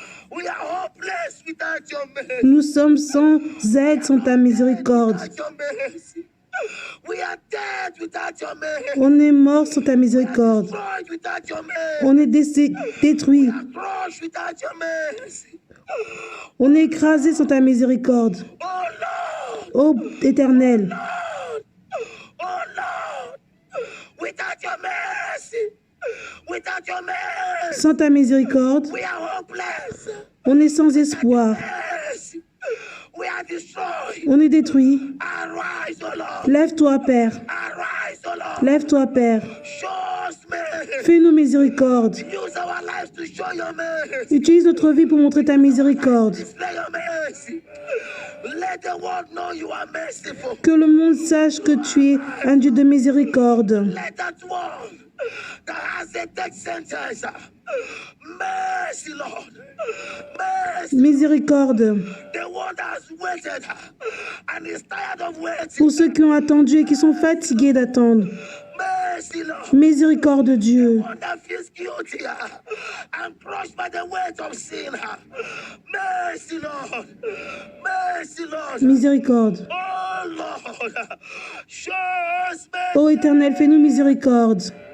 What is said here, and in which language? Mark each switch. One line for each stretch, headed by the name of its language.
English: We are hopeless without your mercy.
French: Nous sommes sans aide sans ta miséricorde.
English: Without your mercy. We are dead without your mercy.
French: On est mort sans ta miséricorde.
English: Destroyed without your mercy.
French: On est détruit.
English: Crushed without your mercy.
French: On est écrasé sans ta miséricorde.
English: Oh Lord.
French: Ô Éternel,
English: Lord. Oh Lord. We Without your mercy, without your mercy,
French: Sans ta miséricorde,
English: we are hopeless.
French: on est sans espoir.
English: Mercy, we are destroyed.
French: On est détruit.
English: Arise, O Lord.
French: Lève-toi, Père.
English: Arise, O Lord.
French: Lève-toi, Père.
English: Show us mercy.
French: Fais-nous miséricorde.
English: Use our lives to show your mercy.
French: Utilise notre vie pour montrer ta miséricorde.
English: Display your mercy. Let the world know you are merciful.
French: Que le monde sache que tu es un Dieu de miséricorde.
English: Let that one that has a death sentence, mercy, Lord, mercy.
French: Miséricorde
English: The one that has waited and is tired of waiting.
French: pour ceux qui ont attendu et qui sont fatigués d'attendre.
English: Mercy, Lord.
French: Miséricorde, Dieu.
English: One that feels guilty and crushed by the weight of sin. Mercy, Lord. Mercy, Lord.
French: Miséricorde.
English: Oh, Lord. Show us mercy.
French: Ô Éternel, fais-nous miséricorde.